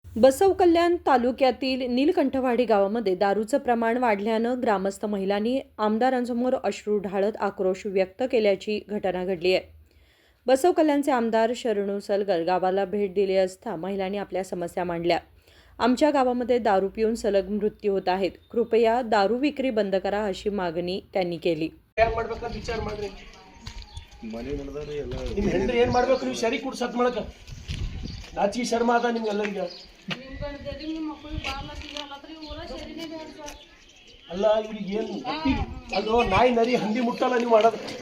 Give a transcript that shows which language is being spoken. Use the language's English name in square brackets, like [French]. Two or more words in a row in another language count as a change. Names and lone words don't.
[Marathi] बसवकल्याण तालुक्यातील नीलकंठवाडी गावामध्ये दारूचं प्रमाण वाढल्यानं ग्रामस्थ महिलांनी आमदारांसमोर अश्रू ढाळत आक्रोश व्यक्त केल्याची घटना घडली आहे. बसवकल्याणचे आमदार शरणू सलगर गावाला भेट दिली असता महिलांनी आपल्या समस्या मांडल्या. आमच्या गावामध्ये दारू पिऊन सलग मृत्यू होत आहेत. कृपया दारू विक्री बंद करा अशी मागणी त्यांनी केली. [Kannada] ನಾಚಿಕೆ ಶರ್ಮ ಅದ ನಿಮ್ಗೆಲ್ಲರಿಗೆ ಅಲ್ಲ ಇವ್ರಿಗೆ ಏನು ಅಲ್ಲೋ ನಾಯಿ ನರಿ ಹಂದಿ ಮುಟ್ಟಲ್ಲ ನೀವು ಮಾಡೋದು.